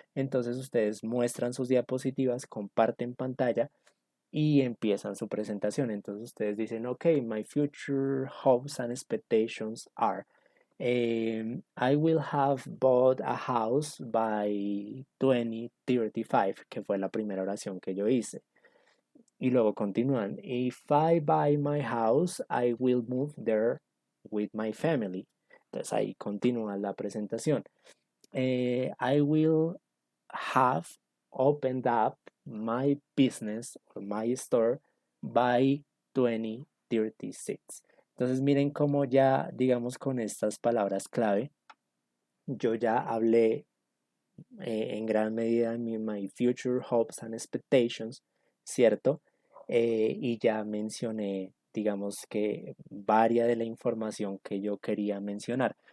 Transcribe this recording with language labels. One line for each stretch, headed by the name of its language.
Spanish: Entonces ustedes muestran sus diapositivas, comparten pantalla y empiezan su presentación. Entonces ustedes dicen,
English: ok, my future hopes and expectations are, I will have bought a house by 2035,
Spanish: que fue la primera oración que yo hice. Y luego continúan,
English: if I buy my house, I will move there with my family.
Spanish: Entonces ahí continúa la presentación.
English: I will have opened up my business or my store by 2036.
Spanish: Entonces miren cómo ya, digamos, con estas palabras clave, yo ya hablé en gran medida en
English: my future hopes and expectations,
Spanish: ¿cierto? Y ya mencioné, digamos que varia de la información que yo quería mencionar.